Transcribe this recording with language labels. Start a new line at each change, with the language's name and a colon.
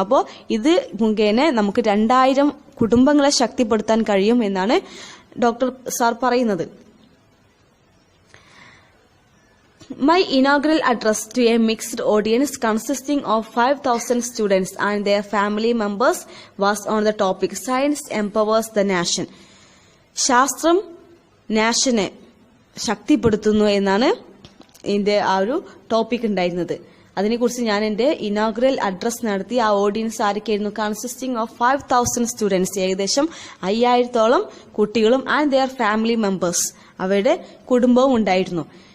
Malayalam: അപ്പോൾ ഇത് മുഖേന നമുക്ക് 2000 കുടുംബങ്ങളെ ശക്തിപ്പെടുത്താൻ കഴിയും എന്നാണ് ഡോക്ടർ സാർ പറയുന്നത്.
English: My inaugural address to a mixed audience consisting of 5,000 students and their family members was on the topic Science Empowers the Nation.
Malayalam: ശാസ്ത്രം നാഷനെ ശക്തിപ്പെടുത്തുന്നു എന്നാണ് ഇതിന്റെ ആ ഒരു ടോപ്പിക് ഉണ്ടായിരുന്നത്. അതിനെക്കുറിച്ച് ഞാൻ എന്റെ ഇനോഗ്രൽ അഡ്രസ് നടത്തി. ആ ഓഡിയൻസ് ആരൊക്കെയായിരുന്നു?
English: consisting of 5000 students,
Malayalam: ഏകദേശം 5000-ഓളം കുട്ടികളും
English: and their family members,
Malayalam: അവരുടെ കുടുംബവും ഉണ്ടായിരുന്നു.